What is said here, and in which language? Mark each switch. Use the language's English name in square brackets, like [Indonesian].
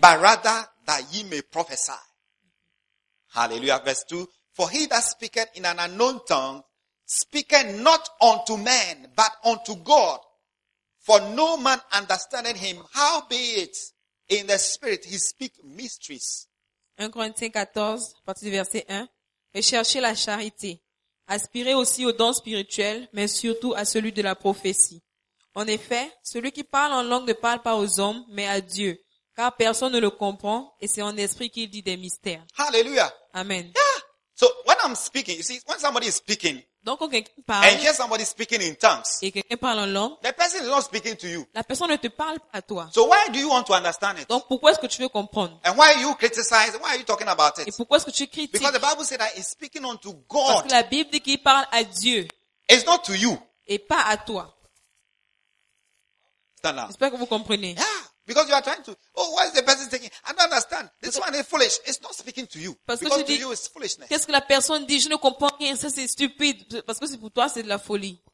[English] But rather that ye may prophesy. Hallelujah. Verse 2. For he that speaketh in an unknown tongue, speaketh not unto men, but unto God. For no man understandeth him. How be it in the spirit, he speak mysteries. [French] 1 Corinthians 14, partie du verset 1. Et cherchez la charité. Aspirez aussi aux dons spirituels, mais surtout à celui de la prophétie. En effet, celui qui parle en langue ne parle pas aux hommes, mais à Dieu. Car personne ne le comprend, et c'est en esprit qu'il dit des mystères. [English] Hallelujah. Amen. Yeah. So, when I'm speaking, you see, when somebody is speaking, [French] donc, quand quelqu'un parle, [English] and here somebody speaking in tongues, [French] et quelqu'un parle en langue, [English] the person is not speaking to you. [French] La personne ne te parle pas à toi. [English] So, why do you want to understand it? [French] Donc, pourquoi est-ce que tu veux comprendre? [English] And why are you criticizing? Why are you talking about it? [French] Et pourquoi est-ce que tu critiques? [English] Because the Bible said that he's speaking unto God. [French] Parce que la Bible dit qu'il parle à Dieu. [English] It's not to you. [French] Et pas à toi. [English] Stand up. [French] J'espère que vous comprenez. [English] Yeah. Because you are trying to, oh, what is the person thinking? I don't understand. This one is foolish. It's not speaking to you. [French] Parce [English] because [French] que dis, [English] you, it's foolishness. [French] Qu'est-ce que la personne dit? Je ne comprends rien. Ça, c'est stupide. Parce que c'est pour toi, c'est de la folie.